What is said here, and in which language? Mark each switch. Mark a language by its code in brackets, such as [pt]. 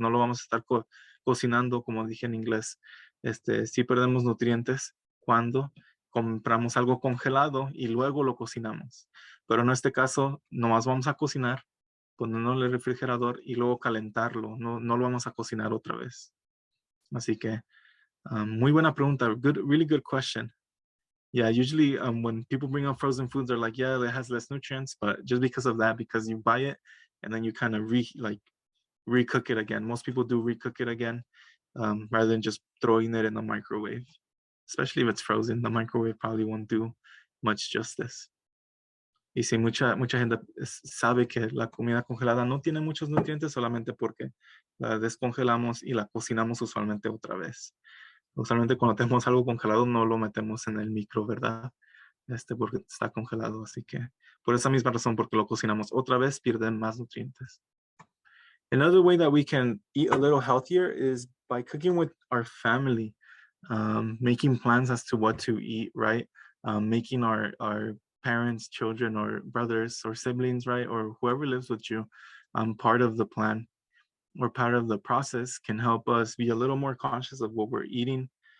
[es] No lo vamos a estar cocinando, como dije en inglés. Sí perdemos nutrientes cuando compramos algo congelado y luego lo cocinamos. Pero en este caso, nomás vamos a cocinar, ponerlo en el refrigerador y luego calentarlo. No lo vamos a cocinar otra vez. Así que muy buena pregunta. [en] Really good question. Yeah, usually when people bring up frozen foods, they're like, yeah, it has less nutrients, but just because of that, because you buy it and then you kind of recook it again. Most people do recook it again rather than just throwing it in the microwave. Especially if it's frozen, the microwave probably won't do much justice. [es] Y si mucha gente sabe que la comida congelada no tiene muchos nutrientes solamente porque la descongelamos y la cocinamos usualmente otra vez. Usualmente cuando tenemos algo congelado no lo metemos en el micro, ¿verdad? Porque está congelado, así que por esa misma razón, porque lo cocinamos otra vez, pierden más nutrientes. [en] Another way that we can eat a little healthier is by cooking with our family, making plans as to what to eat, right? Making our parents, children, or brothers or siblings, right? Or whoever lives with you, part of the plan or part of the process can help us be a little more conscious of what we're eating.